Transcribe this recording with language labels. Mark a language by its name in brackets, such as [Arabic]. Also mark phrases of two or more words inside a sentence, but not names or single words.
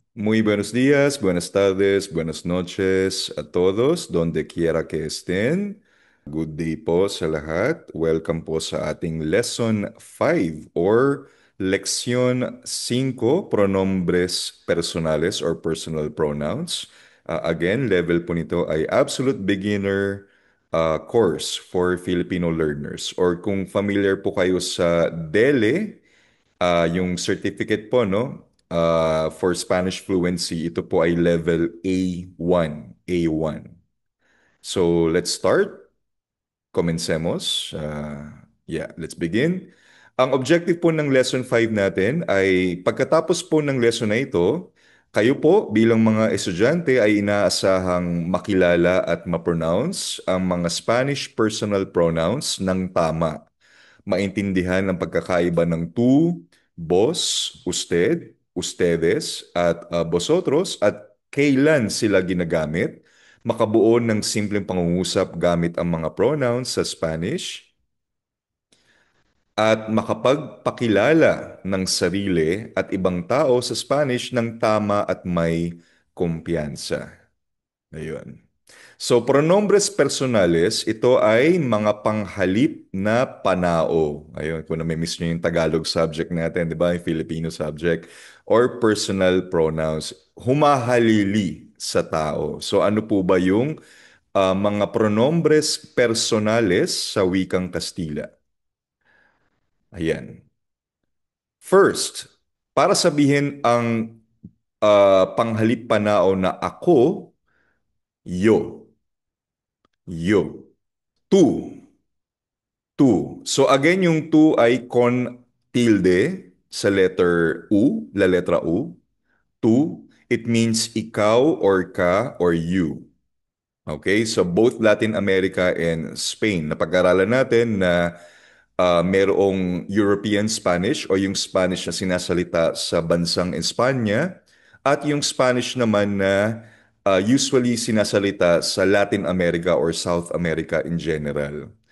[Spanish] Muy buenos días, buenas tardes, buenas noches a todos, donde quiera que estén. [English] Good day [Filipino] po sa lahat. Welcome po sa ating Lesson 5 or Leksyon 5, [Spanish] Pronombres Personales or [English] Personal Pronouns. Again, level [Filipino] po nito ay [English] Absolute Beginner course for Filipino learners. [Filipino] Or kung familiar po kayo sa DELE, yung certificate po, no? [English] For Spanish fluency, [Filipino] ito po ay level A1. A1. [English] So, let's start. Comencemos. Yeah, let's begin. [Filipino] Ang objective po ng Lesson 5 natin ay pagkatapos po ng lesson na ito, kayo po bilang mga estudyante ay inaasahang makilala at ma-pronounce ang mga [English] Spanish personal pronouns [Filipino] ng tama, maintindihan ang pagkakaiba ng [Spanish] tú, vos, usted, ustedes, [Filipino] at vosotros at kailan sila ginagamit, makabuo ng simpleng pangungusap gamit ang mga pronouns sa Spanish, at makapagpakilala ng sarili at ibang tao sa Spanish ng tama at may kumpiyansa. Ayun. So, [Spanish] pronombres personales, [Filipino] ito ay mga panghalip na panao. Ayun, kung na-miss nyo yung Tagalog subject natin, di ba? [English] Yung Filipino subject. Or personal pronouns. [Filipino] Humahalili sa tao. So, ano po ba yung mga [Spanish] pronombres personales [Filipino] sa wikang Kastila? Ayan. First, para sabihin ang panghalip panao na ako, yo. [Spanish] Yo. Tú. To. [Filipino] So again, yung to ay [Spanish] con tilde [Filipino] sa letter U, [Spanish] la letra U. [English] To, it means ikaw or ka or you. Okay? So both Latin America and Spain. [Filipino] Napag-aralan natin na merong [English] European Spanish [Filipino] o yung Spanish na sinasalita sa bansang Espanya at yung Spanish naman na usually sinasalita sa Latin America [English] or South America in general.